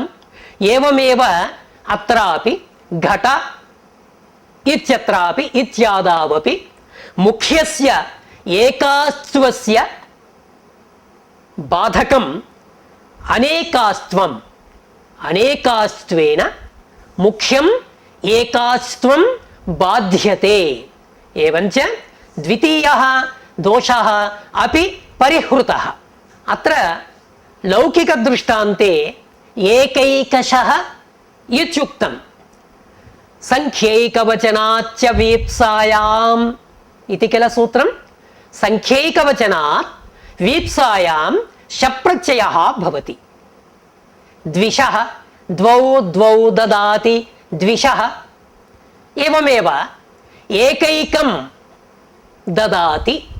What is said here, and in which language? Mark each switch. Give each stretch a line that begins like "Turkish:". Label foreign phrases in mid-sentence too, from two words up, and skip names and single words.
Sanskrit: एवमेव अत्रापि घट इत्यत्रापि इत्यादावपि मुख्यस्य एकास्त्वस्य बाधकम् अनेकास्त्वम्, अनेकास्त्वेन मुख्यम् ఏకాస్త్వం బాధ్యతే ఏవంచ ద్వితీయः దోషः अपि परिहृतः అత్ర లౌకిక దృష్టాంతే ఏకైకశః ఇత్యుక్తం సంఖ్యైకవచనాచ్చ వీప్సాయాం इति किल सूत्रं संख्यैकवचनात् वीप्सायां शप्रत्ययः भवति द्विषः द्वौ द्वौ ददाति द्विषः एवमेव एकैकं ददाति